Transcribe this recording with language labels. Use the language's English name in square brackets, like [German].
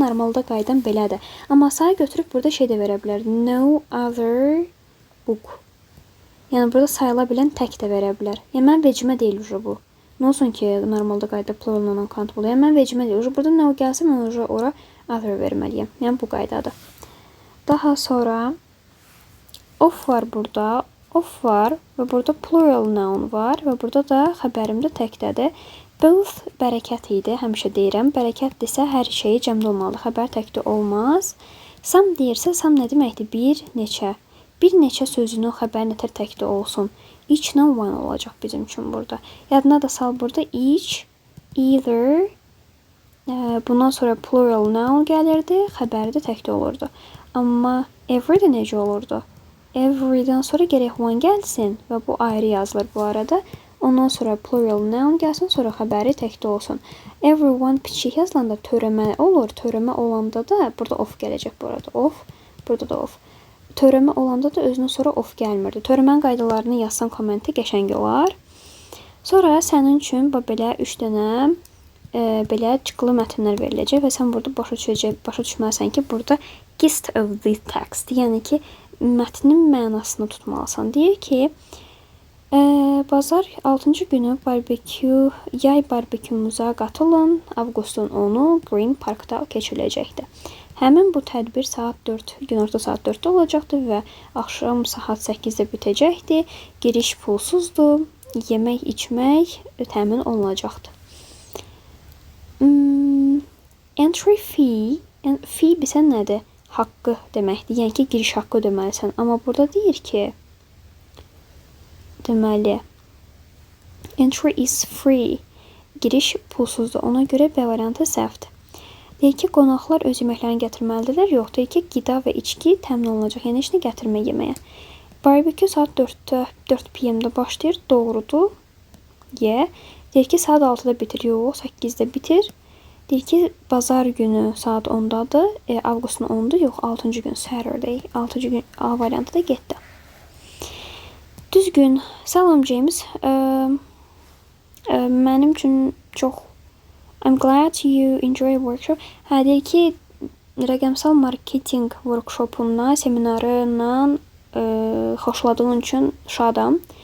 [Azerbaijani] Normalda qaydan belədir. Amma sənə götürüb burada şey də verə bilər. [English] No other book. [Azerbaijani] Yəni, burada sayıla bilən tək də verə bilər. Yəni, mən vecimə deyil bu. Nə olsun ki, normalda qayda pluralından uncountable. Yəni, mən vecimə deyil. Burada nə o gəlsə, mən ora other verməliyəm. Yəni, bu qaydadır. Daha sonra of var burada. Of var və burada plural noun var və burada da xəbərimdə təkdədir. Both bərəkət idi, həmişə deyirəm. Bərəkətdirsə hər şeyi cəmdə olmalı. Xəbər təkdə olmaz. Some deyirsə, some nə deməkdir? Bir neçə. Bir neçə sözünün xəbər nətər təkdə olsun. Each no one olacaq bizim üçün burada. Yadına da sal burada each, either, bundan sonra plural noun gəlirdi, xəbəri də təkdə olurdu. Amma every də necə olurdu? Every'dən sonra gərək one gəlsin və bu ayrı yazılır bu arada. Ondan sonra plural noun gəlsin, sonra xəbəri təkdə olsun. Everyone piçik yazılanda törəmə olur. Törəmə olanda da burada of gələcək bu arada. Of, burada da of. Törəmə olanda da özünün sonra of gəlmirdi. Törəmənin qaydalarını yazsan kommenti qəşəng olar. Sonra sənin üçün belə 3 dənə belə çıxılı mətnlər veriləcək və sən burada başa düşməlisən ki, burada [English] gist of the text, [Azerbaijani] yəni ki, mətnin mənasını tutmalısan. Deyir ki, bazar 6-cı günü yay barbekümüza qatılın. Avqustun 10-u Green Parkda keçiriləcəkdir. Həmin bu tədbir günorta saat 4-də olacaqdır və axşam saat 8-də bitəcəkdir. Giriş pulsuzdur. Yemək, içmək təmin olunacaqdır. [English] Entry fee. [Azerbaijani] Fee bilsən nədir? Haqqı deməkdir. Yəni ki, giriş haqqı ödəməlisən. Amma burada deyir ki, deməli, [English] entry is free. [Azerbaijani] Giriş pulsuzdur. Ona görə B variantı səhvdir. Deyir ki, qonaqlar öz yeməklərini gətirməlidirlər. Yox, deyir ki, qida və içki təmin olunacaq. Yəni, heç nə gətirmə yeməyə. Barbekü saat 4-də, 4 PM-də başlayır. Doğrudur. Y. Deyir ki, saat 6-da bitir. Yox, 8-də bitir. Deyir ki, bazar günü saat 10-dadır. Avqustun 10-dur. Yox, 6-cı gün Saturday. 6-cı gün A variantı da getdi. Düzgün. Salam James. Mənim üçün çox [English] I'm glad you enjoy workshop. [Azerbaijani] Hə, deyir ki, rəqəmsal marketinq workshopundan, seminarından xoşladığın üçün şadam.